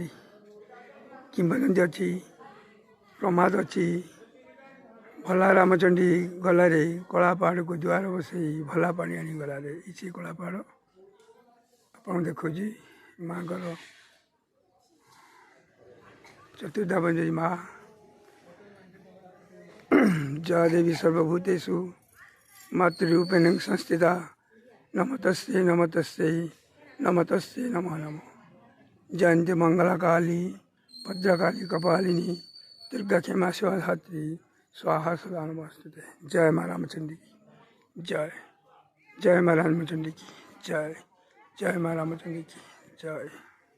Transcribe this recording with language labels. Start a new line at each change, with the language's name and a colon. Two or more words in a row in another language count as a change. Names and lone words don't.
Odia: କିମ୍ବଦନ୍ତୀ ଅଛି, ପ୍ରମାଦ ଅଛି। ଭୋଲା ରାମଚଣ୍ଡୀ ଗଲାରେ କଳାପାହାଡ଼କୁ ଦୁଆର ବସେଇ ଭୋଲା ପାଣି ଆଣି ଗଲାରେ, ସେ କଳାପାହାଡ଼ ଆପଣ ଦେଖୁଛି ମାଆଙ୍କର ଚତୁର୍ଦ୍ଧାମଞ୍ଜରୀ ମା।
Sanskrit: जय देवी सर्वभूतेषु मातृरूपेण संस्थिता नमस्तस्यै नमस्तस्यै नमस्तस्यै नमो नमः। जयंती मंगला काली भद्रकाली कपालिनी दुर्गा क्षमा शिवधात्री स्वाहा सदा नमस्तुते।
Hindi: जय माँ रामचंडी की जय। जय माँ रामचंडी की जय। जय माँ रामचंडी की जय।